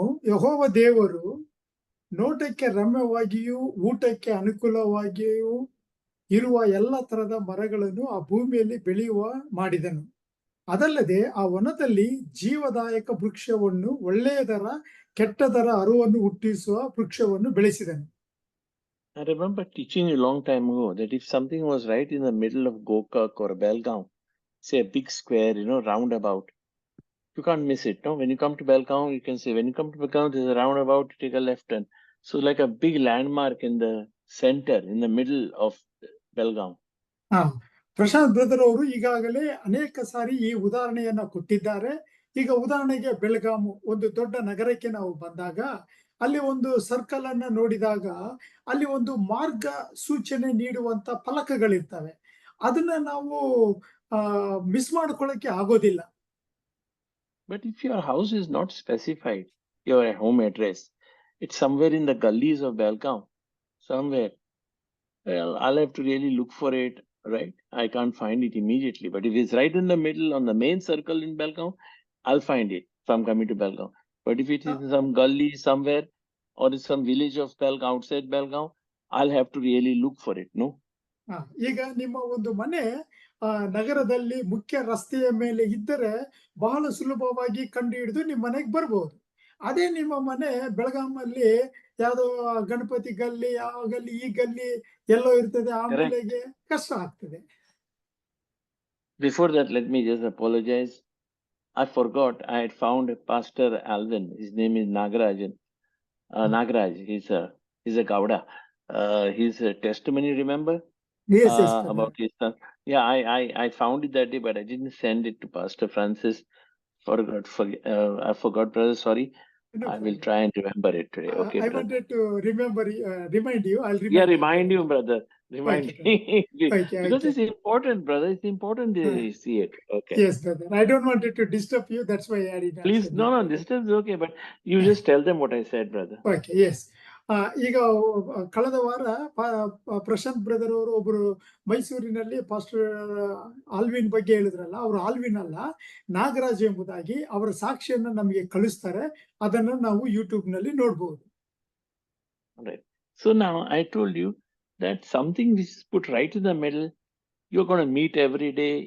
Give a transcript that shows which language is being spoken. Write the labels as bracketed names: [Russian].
[Kannada] ಯೆಹೋವ ದೇವರು ನೋಟಕ್ಕೆ ರಮ್ಯವಾಗಿಯೂ ಊಟಕ್ಕೆ ಅನುಕೂಲವಾಗಿಯೂ ಇರುವ ಎಲ್ಲ ತರದ ಮರಗಳನ್ನು ಆ ಭೂಮಿಯಲ್ಲಿ ಬೆಳೆಯುವ ಮಾಡಿದನು. ಅದಲ್ಲದೆ ಆ ವನದಲ್ಲಿ ಜೀವದಾಯಕ ವೃಕ್ಷವನ್ನು, ಒಳ್ಳೆಯದರ ಕೆಟ್ಟದರ ಅರುವನ್ನು ಹುಟ್ಟಿಸುವ ವೃಕ್ಷವನ್ನು ಬೆಳೆಸಿದನು. [English] I remember teaching you a long time ago that if something was right in the middle of Gokak or Belgaum, say a big square, roundabout, you can't miss it. No, when you come to Belgaum, you can say, when you come to Belgaum, there's a roundabout, you take a left turn. So like a big landmark in the center, in the middle of Belgaum. [Kannada] Prashant brother ಅವರು ಈಗಾಗಲೇ ಅನೇಕ ಸಾರಿ ಈ ಉದಾಹರಣೆಯನ್ನ ಕೊಟ್ಟಿದ್ದಾರೆ. ಈಗ ಉದಾಹರಣೆಗೆ ಬೆಳಗಾಂ ಒಂದು ದೊಡ್ಡ ನಗರಕ್ಕೆ ನಾವು ಬಂದಾಗ ಅಲ್ಲಿ ಒಂದು ಸರ್ಕಲ್ ಅನ್ನ ನೋಡಿದಾಗ ಅಲ್ಲಿ ಒಂದು ಮಾರ್ಗ ಸೂಚನೆ ನೀಡುವಂತ ಫಲಕಗಳಿರ್ತವೆ. ಅದನ್ನ ನಾವು ಮಿಸ್ ಮಾಡ್ಕೊಳ್ಳಕ್ಕೆ ಆಗೋದಿಲ್ಲ. [English] But if your house is not specified, your home address, it's somewhere in the gullies of Belgaum, somewhere, well, I'll have to really look for it, right? I can't find it immediately. But if it's right in the middle on the main circle in Belgaum, I'll find it if I'm coming to Belgaum. But if it is in some gully somewhere or in some village of Belgaum, outside Belgaum, I'll have to really look for it, no? [Kannada] ಈಗ ನಿಮ್ಮ ಒಂದು ಮನೆ ನಗರದಲ್ಲಿ ಮುಖ್ಯ ರಸ್ತೆಯ ಮೇಲೆ ಇದ್ದರೆ ಬಹಳ ಸುಲಭವಾಗಿ ಕಂಡು ಹಿಡಿದು ನಿಮ್ಮ ಮನೆಗೆ ಬರ್ಬೋದು. ಅದೇ ನಿಮ್ಮ ಮನೆ ಬೆಳಗಾಮಲ್ಲಿ ಯಾವ್ದೋ ಗಣಪತಿ ಗಲ್ಲಿ, ಆ ಗಲ್ಲಿ ಈ ಗಲ್ಲಿ ಎಲ್ಲೋ ಇರ್ತದೆ, ಆ ಮೂಲೆಗೆ ಕಷ್ಟ ಆಗ್ತದೆ. [English] Before that, let me just apologize. I forgot I had found Pastor Alvin. His name is Nagarajan. Nagaraj. He's a Gauda. His testimony, remember? Yes, about his son. Yeah, I found it that day, but I didn't send it to Pastor Francis. I forgot, brother. Sorry. No, I will try and remember it today. Okay, I brother. wanted to remind you. I'll remind. Yeah, remind you, brother. Remind me. Because it's important, brother. It's important to see it. Okay. Yes, brother. I don't want it to disturb you. That's why I added. Please, no, disturb is okay, but you just tell them what I said, brother. Okay, yes. [Kannada] ಈಗ ಕಳೆದ ವಾರ Prashant brother ಅವರು ಒಬ್ರು ಮೈಸೂರಿನಲ್ಲಿ pastor Alvin ಬಗ್ಗೆ ಹೇಳಿದ್ರಲ್ಲ, ಅವರು Alvin ಅಲ್ಲ, ನಾಗರಾಜ್ ಎಂಬುದಾಗಿ ಅವರ ಸಾಕ್ಷಿಯನ್ನ ನಮಗೆ ಕಳಿಸ್ತಾರೆ. ಅದನ್ನ ನಾವು ಯೂಟ್ಯೂಬ್ ನಲ್ಲಿ ನೋಡಬಹುದು. [English] Right. So now I told you that something which is put right in the middle, you're going to meet every day.